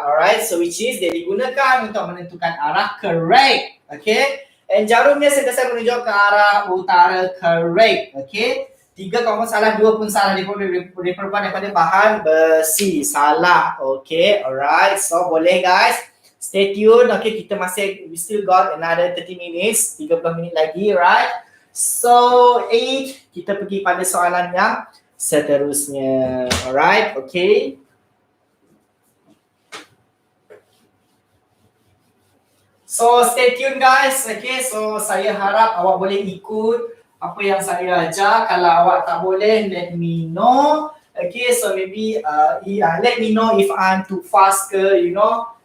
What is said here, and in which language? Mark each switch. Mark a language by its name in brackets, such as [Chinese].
[English] Alright, so which is [Malay] dia digunakan untuk menentukan arah, correct. Okay, and jarumnya sentiasa menunjuk ke arah utara, correct. Okay, 3 kamu salah, 2 pun salah. Diperbuat daripada bahan besi, salah. [English] Okay, alright, so boleh guys, stay tune. Okay, kita we still got another 30 minutes, [Malay] 30 minit lagi, [English] right? [Malay] So, 8, kita pergi pada soalan yang seterusnya. [English] Alright, okay. So, stay tune guys. [Malay] Okay, so saya harap awak boleh ikut apa yang saya ajar. Kalau awak tak boleh, [English] let me know. Okay, so maybe let me know if I'm too fast ke, you know.